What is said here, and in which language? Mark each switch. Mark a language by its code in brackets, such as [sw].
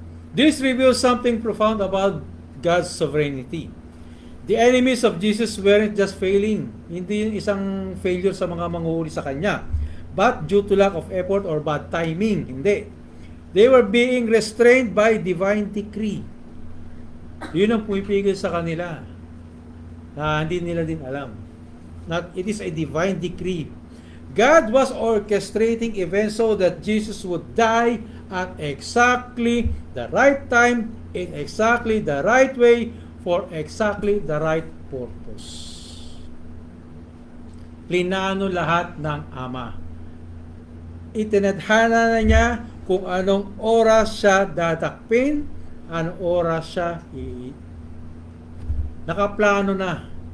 [en] This reveals something profound about God's sovereignty. The enemies of Jesus weren't just failing. [tl] Hindi yung isang failure sa mga manghuhuli sa Kanya, [en] but due to lack of effort or bad timing. [tl] Hindi. [en] They were being restrained by divine decree. [tl] Yun ang pumipigil sa kanila na hindi nila din alam. [en] It is a divine decree. God was orchestrating events so that Jesus would die at exactly the right time, in exactly the right way, for exactly the right purpose. [tl] Plinano lahat ng Ama. Itinadhana na niya kung anong oras siya dadakpin, anong oras siya nakaplano na.